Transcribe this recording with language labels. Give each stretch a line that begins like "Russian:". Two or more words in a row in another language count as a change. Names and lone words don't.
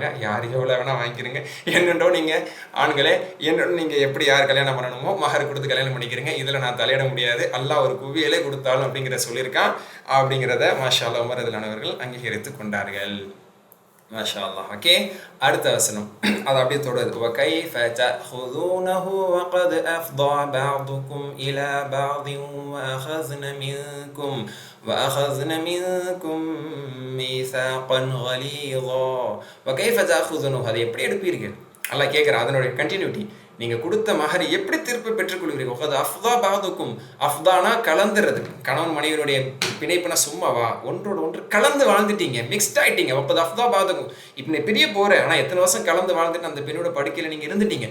Tamil: யார் எவ்வளோ வேணால் வாங்கிக்கிறீங்க, என்னென்றோ நீங்கள் ஆண்களே, என்னென்னு நீங்கள் எப்படி யார் கல்யாணம் பண்ணணுமோ மகர் கொடுத்து கல்யாணம் பண்ணிக்கிறீங்க, இதில் நான் தலையிட முடியாது, அல்லாஹ் ஒரு குவியலே கொடுத்தாலும் அப்படிங்கிற சொல்லியிருக்கான் அப்படிங்கிறத
Arabic: ما شاء الله
Tamil: உமர்
Arabic: رضي الله عنه
Tamil: அங்கீகரித்து கொண்டார்கள்.
Arabic: ما شاء الله.
Tamil: ஓகே, அடுத்த வசனம் அது அப்படியே தொடருது.
Arabic: وَكَيْفَ تَأْخُذُونَهُ وَقَدْ أَفْضَى بَعْضُكُمْ إِلَى بَعْضٍ وَأَخَذْنَ مِنْكُمْ مِيثَاقًا غَلِيظًا وَكَيْفَ تَأْخُذُونَهُ,
Tamil: அதை எப்படி எடுப்பீர்கள் அல்லாஹ் கேட்குறான். அதனுடைய கண்டினியூட்டி, நீங்கள் கொடுத்த மகரை எப்படி திருப்பி பெற்றுக்கொள்வீர்கள். அது அஃப்தா பாதுக்கும், அஃப்தானா கலந்துறது, கணவன் மனைவியுடைய பிணைப்புனா சும்மாவா, ஒன்றோடு ஒன்று கலந்து வாழ்ந்துட்டீங்க, மிக்ஸ்ட் ஆகிட்டீங்க. அப்போது அஃப்தா பாதுக்கும், இப்போ நீ பெரிய போகிறேன், ஆனால் எத்தனை வருஷம் கலந்து வாழ்ந்துட்டு அந்த பெண்ணோட படுக்கையில் நீங்கள் இருந்துட்டீங்க.